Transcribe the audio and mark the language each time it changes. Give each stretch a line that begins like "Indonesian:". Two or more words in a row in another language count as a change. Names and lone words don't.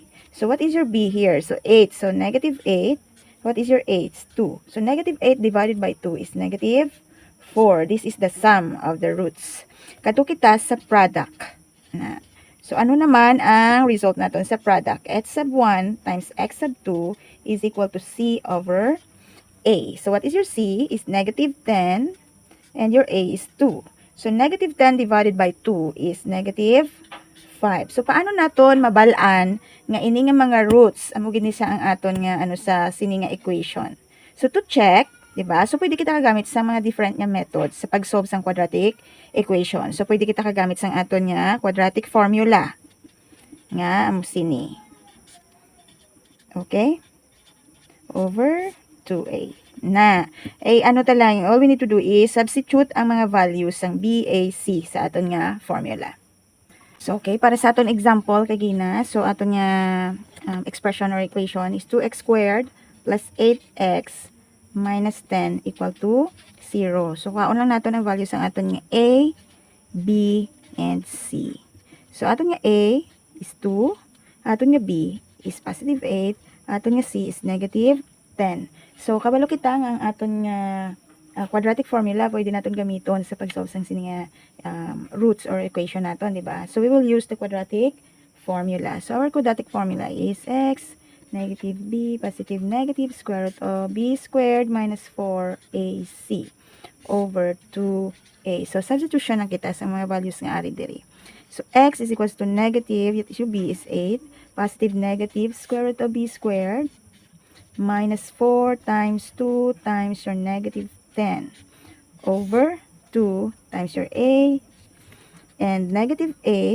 English: So, what is your b here? So, 8. So, negative 8. What is your a? It's 2. So, negative 8 divided by 2 is negative 4. This is the sum of the roots.
Hiligaynon: Kato kita sa product.
Filipino: So, ano naman ang result natin sa product?
English: X sub 1 times x sub 2 is equal to c over a. So, what is your c? Is negative 10 and your a is 2. So, negative 10 divided by 2 is negative 5. So,
Hiligaynon: paano naton mabalaan nga ini nga mga roots? Amo gini sa ang aton nga ano sa sini nga equation.
English: So, to check,
Hiligaynon: di ba? So, pwede kita kagamit sa mga different nga methods sa pag-solve sang
English: quadratic equation.
Hiligaynon: So, pwede kita kagamit sang aton nga
English: quadratic formula.
Hiligaynon: Nga amo sini. Okay? Over 2a. Ano talang,
English: all we need to do is substitute
Filipino: ang mga values ng b, a,
Hiligaynon: c sa aton nga formula.
English: So, okay,
Hiligaynon: para sa aton example, kagina, so aton nga
English: expression or equation is 2x squared plus 8x minus 10 equal to 0. So,
Filipino: kaon lang natin ang values ng aton nga a, b, and c. So,
Hiligaynon: aton nga a is 2, aton nga b is positive 8, aton nga c is negative 10. So, kabalo kita nga ang aton nga
English: quadratic formula,
Hiligaynon: pwede natin gamiton sa pag-solve sang sini nga
English: roots or equation
Hiligaynon: naton, di ba?
English: So, we will use the quadratic formula. So, our quadratic formula is x negative b positive negative square root of b squared minus 4ac over 2a.
Hiligaynon: So, substitution lang kita sa mga values nga ari diri.
English: So, x is equals to negative, yet yung b is 8, positive negative square root of b squared minus 4 times 2 times your negative 10 over 2 times your a and negative 8.